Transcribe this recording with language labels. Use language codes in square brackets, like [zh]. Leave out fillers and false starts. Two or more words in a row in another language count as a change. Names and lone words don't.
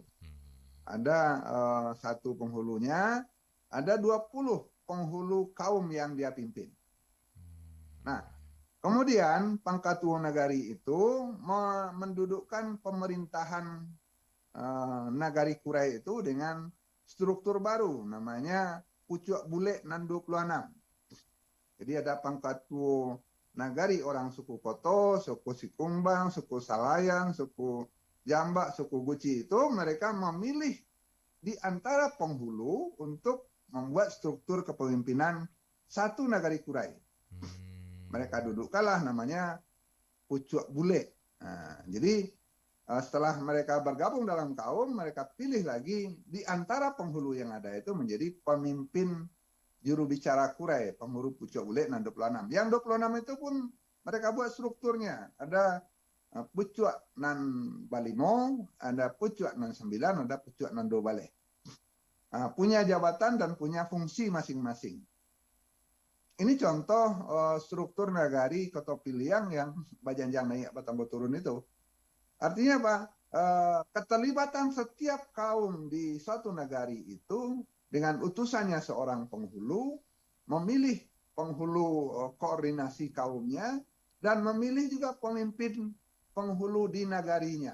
[id] Ada satu penghulunya, ada 20 penghulu kaum yang dia pimpin. Nah, kemudian Pangkatuo Nagari itu mendudukkan pemerintahan Nagari Kurai itu dengan struktur baru, namanya Pucuk Bule nan 26. Jadi ada Pangkatuo Nagari orang suku Koto, suku Sikumbang, suku Salayan, suku Jambak, suku Guci itu mereka memilih di antara penghulu untuk membuat struktur kepemimpinan satu Nagari Kurai. Mereka dudukkanlah namanya Pucuk Bule. Nah, jadi setelah mereka bergabung dalam kaum, mereka pilih lagi di antara penghulu yang ada itu menjadi pemimpin juru bicara Kurai, pengurus Pucuk Bule nan 26. Yang 26 itu pun mereka buat strukturnya. Ada Pucuk nan Balimo, ada Pucuk nan 9, ada Pucuk nan 2 Bale. Punya jabatan dan punya fungsi masing-masing. Ini contoh struktur nagari Koto Piliang yang Bajanjang naik Batangko turun itu. Artinya apa? Keterlibatan setiap kaum di suatu nagari itu dengan utusannya seorang penghulu, memilih penghulu koordinasi kaumnya, dan memilih juga pemimpin penghulu di nagarinya.